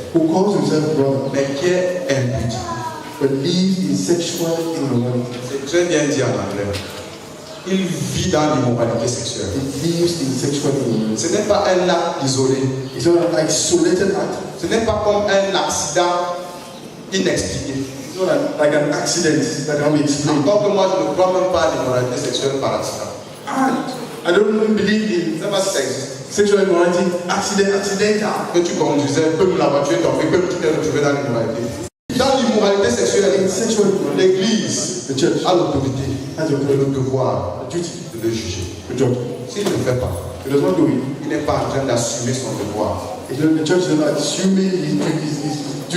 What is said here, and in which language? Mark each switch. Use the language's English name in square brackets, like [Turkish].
[English] who calls himself brother [French] mais qui est impudique. [English] but lives in sexual immorality. [French] C'est très bien dit en anglais. Il vit dans l'immoralité sexuelle. [English] He lives in sexual immorality. [French] Ce n'est pas un acte isolé. [English] It's not an isolated act. [French] Ce n'est pas comme un accident inexpliqué. [English] It's not like an accident that can be explained. [French] Encore que moi, je ne crois même pas à l'immoralité sexuelle par accident. [English] And I don't even believe [French] Je [English] in [French] ne sais pas si ça existe. [English] sexual immorality accidental. [French] Que tu conduisais, que la voiture est tombée, que tu t'es retrouvé dans l'immoralité. Dans l'immoralité sexuelle, [English] In sexual immorality, [French] l'Église [English] the church [French] a l'autorité [English] has the [French] et le devoir [English] the duty [French] de le juger. [English] to judge. [French] S'il ne le fait pas, [English] He does not do it. [French] il n'est pas en train d'assumer son devoir. [English] The church is not assuming his duties.